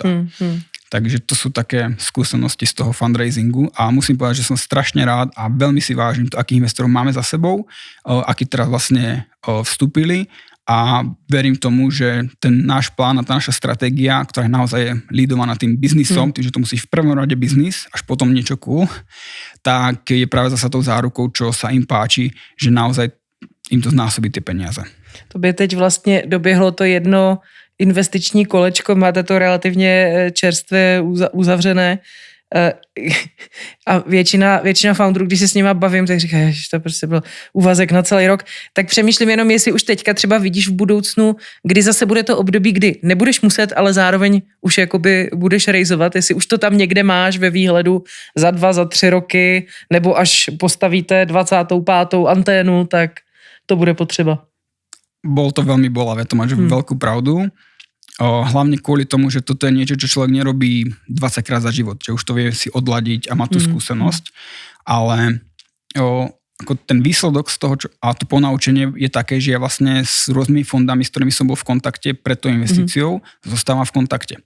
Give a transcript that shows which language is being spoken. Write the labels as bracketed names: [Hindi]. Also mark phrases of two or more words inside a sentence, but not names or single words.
[Slovak] Takže to sú také skúsenosti z toho fundraisingu a musím povedať, že som strašne rád a veľmi si vážim to, akých investorov máme za sebou, akí teraz vlastne vstúpili. A verím tomu, že ten náš plán a tá naša stratégia, ktorá je naozaj lídovaná tým biznisom, tým, že to musí v prvom rade biznis, až potom niečo cool, tak je práve zasa tou zárukou, čo sa im páči, že naozaj im to znásobí tie peniaze. [Czech] To by teď vlastně doběhlo to jedno investiční kolečko, máte to relativně čerstvě uzavřené. A většina founderů, když se s nima bavím, tak říkají, že to prostě byl úvazek na celý rok, tak přemýšlím jenom, jestli už teďka třeba vidíš v budoucnu, kdy zase bude to období, kdy nebudeš muset, ale zároveň už jakoby budeš rejzovat, jestli už to tam někde máš ve výhledu za 2, za 3 roky, nebo až postavíte 25. anténu, tak to bude potřeba. [Slovak] Bolo to veľmi bolavé, to máš veľkú pravdu. Hlavne kvôli tomu, že toto je niečo, čo človek nerobí 20 krát za život, že už to vie si odladiť a má tú skúsenosť, ale ako ten výsledok z toho, a to ponaučenie je také, že ja vlastne s rôznymi fondami, s ktorými som bol v kontakte pred tou investíciou, zostávam v kontakte.